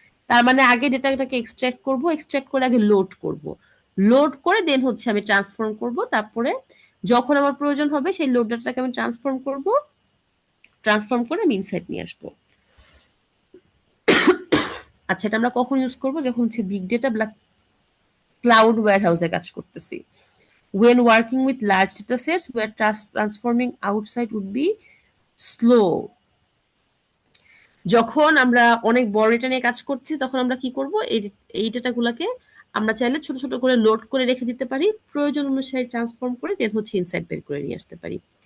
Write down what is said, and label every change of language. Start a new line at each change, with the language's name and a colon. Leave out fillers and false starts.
Bangla: তার মানে আগে ডেটাটাকে এক্সট্রাক্ট করব, এক্সট্রাক্ট করে আগে লোড করব, লোড করে দেন হচ্ছে আমি ট্রান্সফর্ম করব, তারপরে যখন আমার প্রয়োজন হবে সেই লোড ডাটাটাকে আমি ট্রান্সফর্ম করব, ট্রান্সফর্ম করে আমি ইনসাইট নিয়ে আসবো। আচ্ছা, এটা আমরা কখন ইউজ করব, যখন হচ্ছে বিগ ডেটা বা ক্লাউড ওয়্যার হাউসে কাজ করতেছি।
English: When working with large data sets where transforming outside would be slow।
Bangla: যখন আমরা অনেক বড় ডেটা নিয়ে কাজ করছি তখন আমরা কি করব, এই ডেটাগুলোকে আমরা চাইলে ছোট ছোট করে লোড করে রেখে দিতে পারি, প্রয়োজন অনুসারে ট্রান্সফর্ম করে দেন হচ্ছে ইনসাইট বের করে নিয়ে আসতে পারি।